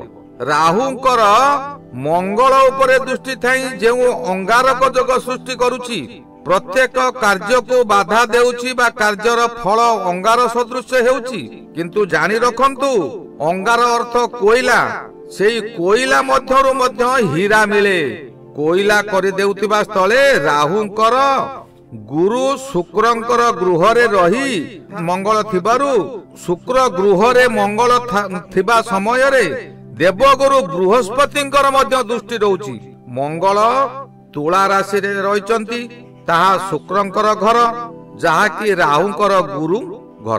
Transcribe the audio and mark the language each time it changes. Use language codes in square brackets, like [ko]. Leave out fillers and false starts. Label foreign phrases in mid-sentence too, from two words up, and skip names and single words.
[or] ରାହୁଙ୍କର ମଙ୍ଗଳ ଉପରେ ଦୃଷ୍ଟି ଥାଇ ଯେଉଁ ଅଙ୍ଗାରକ ଯୋଗ ସୃଷ୍ଟି କରୁଛି ପ୍ରତ୍ୟେକ କାର୍ଯ୍ୟକୁ ବାଧା ଦେଉଛି ବା କାର୍ଯ୍ୟର ଫଳ ଅଙ୍ଗାର ସଦୃଶ ହେଉଛି। କିନ୍ତୁ ଜାଣି ରଖନ୍ତୁ ଅଙ୍ଗାର ଅର୍ଥ କୋଇଲା। ସେହି କୋଇଲା ମଧ୍ୟରୁ ମଧ୍ୟ ହୀରା ମିଳେ। କୋଇଲା କରି ଦେଉଥିବା ସ୍ଥଳେ ରାହୁଙ୍କର ଗୁରୁ ଶୁକ୍ରଙ୍କର ଗୃହ ରେ ରହି ମଙ୍ଗଳ ଥିବାରୁ ଶୁକ୍ର ଗୃହ ରେ ମଙ୍ଗଳ ଥିବା ସମୟ ରେ ଦେବଗୁରୁ ବୃହସ୍ପତିଙ୍କର ମଧ୍ୟ ଦୃଷ୍ଟି ରହୁଛି। ମଙ୍ଗଳ ତୁଳା ରାଶି ରେ ରହିଛନ୍ତି ତାହା ଶୁକ୍ରଙ୍କର ଘର ଯାହା କି ରାହୁଙ୍କର ଗୁରୁ ଘର।